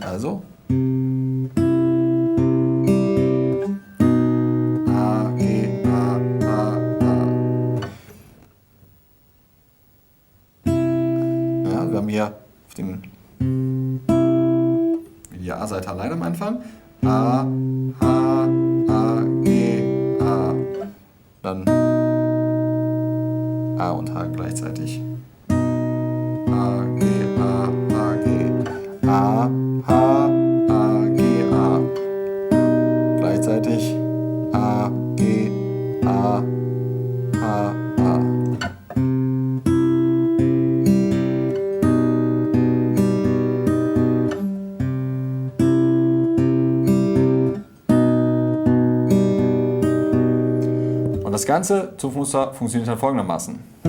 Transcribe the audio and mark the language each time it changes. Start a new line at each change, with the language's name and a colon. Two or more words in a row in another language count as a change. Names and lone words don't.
German: Also wir haben hier auf dem die A-Seite allein am Anfang. A, H, A, G, A. Dann A und H gleichzeitig. A, G, A, A, G. A, H, A, G, A. Gleichzeitig A, G, A, H, A. Und das ganze Zupfmuster funktioniert dann folgendermaßen.